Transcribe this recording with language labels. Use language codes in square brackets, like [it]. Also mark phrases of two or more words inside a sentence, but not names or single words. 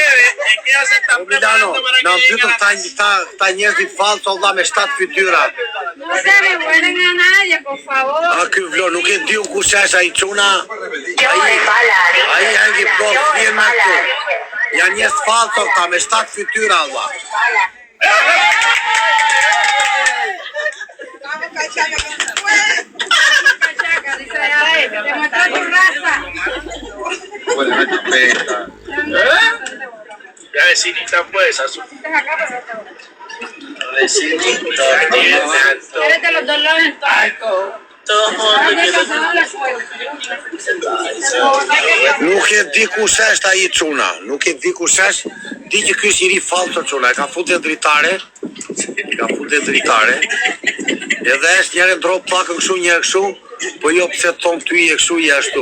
[sq] O Milano, na mbytëm këta njerëzit falso vlla me 7 fytyra. A ky vlo, nuk e di unë kush është ai çuna. Ai hangi blok vjen me këtu. Janë njerëz falso këta me 7 fytyra vlla. [es] La vecinita pues, a su... Vecinita, Eres los 2 lados en [sq] Nuk e di kush është ai çuna, nuk e di kush është. Di që ky është njëri falso çuna, e ka futur dritare. Edhe është njëri ndrop pakën kështu, njëri kështu, po jo pse thon ty je kështu je ashtu.